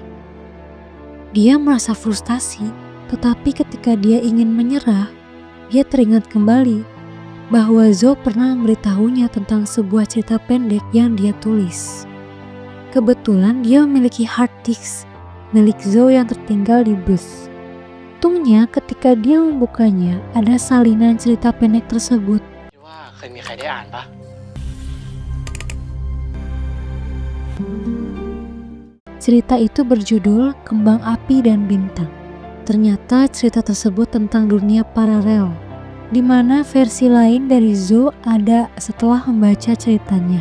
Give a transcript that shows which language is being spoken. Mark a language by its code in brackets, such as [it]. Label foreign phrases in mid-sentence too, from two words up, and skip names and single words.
[id] Dia merasa frustasi, tetapi ketika dia ingin menyerah, dia teringat kembali bahwa Zo pernah memberitahunya tentang sebuah cerita pendek yang dia tulis. Kebetulan dia memiliki hard disk milik Zo yang tertinggal di bus. Untungnya ketika dia membukanya, ada salinan cerita pendek tersebut. [th] ว่าเคยมีใครได้อ่านปะ [id] Cerita itu berjudul Kembang Api dan Bintang. Ternyata cerita tersebut tentang dunia paralel, di mana versi lain dari Zo ada setelah membaca ceritanya.